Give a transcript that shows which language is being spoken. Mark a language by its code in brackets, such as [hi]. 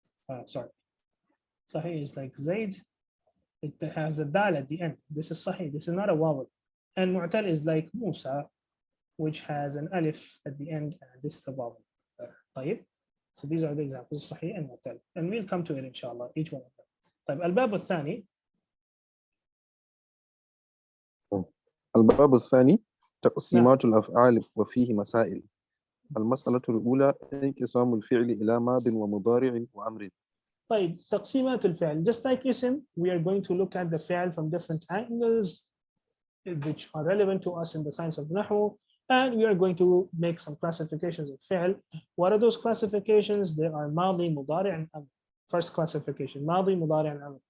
[en] Sahih is like Zaid. It has a dal at the end. This is sahih. This is not a vowel. And mu'tal is like Musa, which has an alif at the end, and this is a vowel. [ar] طيب. [en] So these are the examples, sahih and mu'tal. And we'll come to it, inshallah, each one of them. [ar] طيب. الباب الثاني. الباب الثاني تقسيمات الأفعال وفيه مسائل. المسألة الأولى انقسام الفعل إلى ماض ومضارع وأمر. طيب تقسيمات الفعل. [en] Just like ism, we are going to look at the fi'l from different angles which are relevant to us in the science of Nahw. And we are going to make some classifications of fi'l. What are those classifications? There are madi, mudari, and amr. First classification, madi, mudari, and amr.